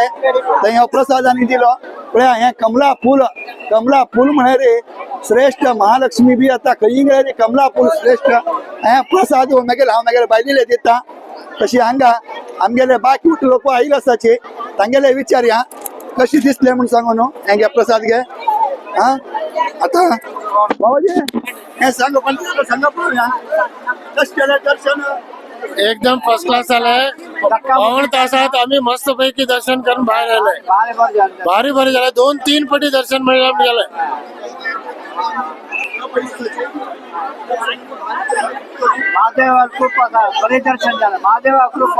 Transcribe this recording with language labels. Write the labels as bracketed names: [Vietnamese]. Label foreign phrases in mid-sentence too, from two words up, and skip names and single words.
[Konkani] थंय हो प्रसाद आनी दिलो पळया हें कमला फूल म्हळ्यार रे श्रेष्ठ महालक्ष्मी बी आता खंय गेल्यार रे कमला फूल श्रेष्ठ हें प्रसाद हांव बायलेले दिता तशी हांगा आमगेले बाकी लोक आयिल्ले आसाचे तांगेले विचारया कशी दिसले म्हणून सांगून हें घे प्रसाद घे हां आतां बाबाजी हें सांगा पळोवया कशें केलें दर्शन [Marathi] एकदम [English] first class [Marathi] झालंय पाऊण तासात आम्ही मस्त पैकी दर्शन करून बाहेर आलोय भारी झालं 2-3 पटी दर्शन मिळालं महादेवा कृपा बरे दर्शन झालं महादेवा कृपा